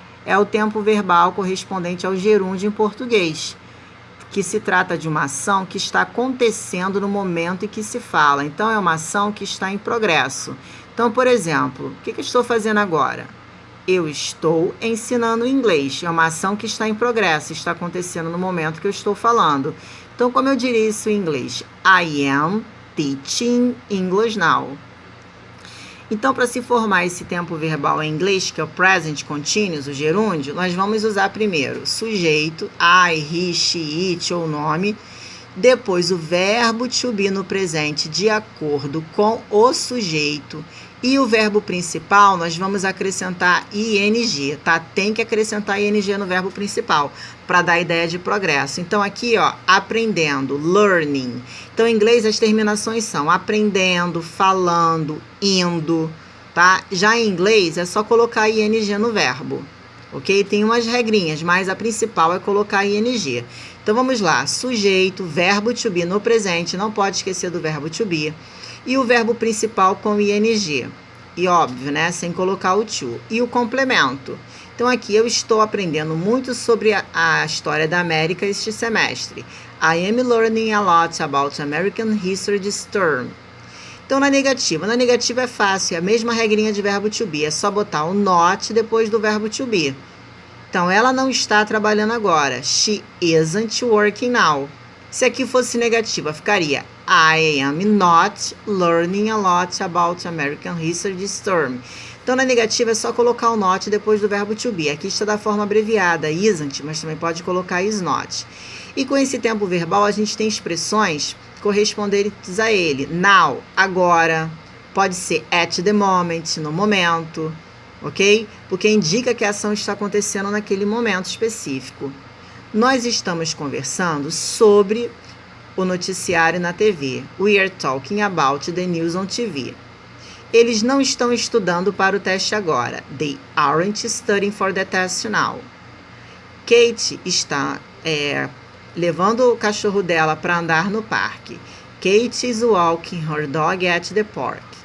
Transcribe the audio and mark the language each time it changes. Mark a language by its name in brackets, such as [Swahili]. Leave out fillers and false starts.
[Portuguese] É o tempo verbal correspondente ao gerúndio em português, que se trata de uma ação que está acontecendo no momento em que se fala. Então, é uma ação que está em progresso. Então, por exemplo, o que eu estou fazendo agora? Eu estou ensinando inglês. É uma ação que está em progresso, está acontecendo no momento que eu estou falando. Então, como eu diria isso em inglês? [English] I am teaching English now. [Portuguese] Então, para se formar esse tempo verbal em inglês, que é o present continuous, o gerúndio, nós vamos usar primeiro sujeito, I, he, she, it ou nome, depois o verbo to be no presente de acordo com o sujeito e o verbo principal nós vamos acrescentar ing, tá? Tem que acrescentar ing no verbo principal para dar a ideia de progresso. Então aqui, ó, aprendendo, learning. Então em inglês as terminações são aprendendo, falando, indo, tá? Já em inglês é só colocar ing no verbo. Ok? Tem umas regrinhas, mas a principal é colocar ing. Então vamos lá, sujeito, verbo to be no presente, não pode esquecer do verbo to be, e o verbo principal com ing, e óbvio, né, sem colocar o to, e o complemento. Então aqui eu estou aprendendo muito sobre a história da América este semestre. [English] I am learning a lot about American history this term. [Portuguese] Então na negativa é fácil, é a mesma regrinha de verbo to be, é só botar o not depois do verbo to be. Então, ela não está trabalhando agora. [English] She isn't working now. [Portuguese] Se aqui fosse negativa, ficaria [English] I am not learning a lot about American history this term. [Portuguese] Então, na negativa é só colocar o not depois do verbo to be. Aqui está da forma abreviada, isn't, mas também pode colocar is not. E com esse tempo verbal, a gente tem expressões correspondentes a ele. Now, agora. Pode ser [English] at the moment, [Portuguese] no momento. Ok? Porque indica que a ação está acontecendo naquele momento específico. Nós estamos conversando sobre o noticiário na TV. [English] We are talking about the news on TV. [Portuguese] Eles não estão estudando para o teste agora. [English] They aren't studying for the test now. [Portuguese] Kate está levando o cachorro dela para andar no parque. [English] Kate is walking her dog at the park.